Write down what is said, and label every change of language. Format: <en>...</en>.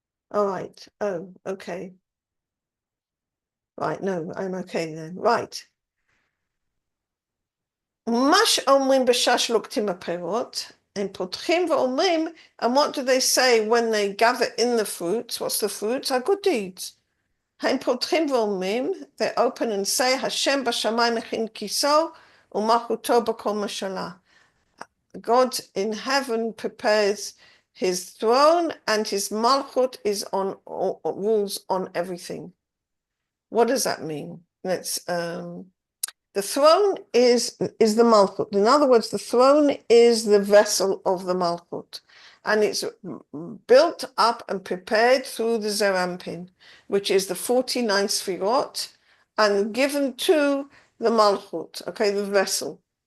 <en>All right. Oh, okay. Right, no, I'm okay then. Right.</en> <he>Mash omrim b'shash luktim aperot,</he> <en>and</en> <he>potchim v'omrim,</he> <en>and what do they say when they gather in the fruits? What's the fruits? Are good deeds.</en> <he>הם פותחים ואומרים,</he> <en>they open and say,</en> <he>השם בשמיים מכין כיסו ומלכותו בכל משלה.</he> <en>God in heaven prepares his throne and his malchut is on rules on everything. What does that mean? The throne is the malchut. In other words, the throne is the vessel of the malchut, and it's built up and prepared through the Zerampin, which is the 49 sfirot, and given to the malchut, okay, the vessel.</en>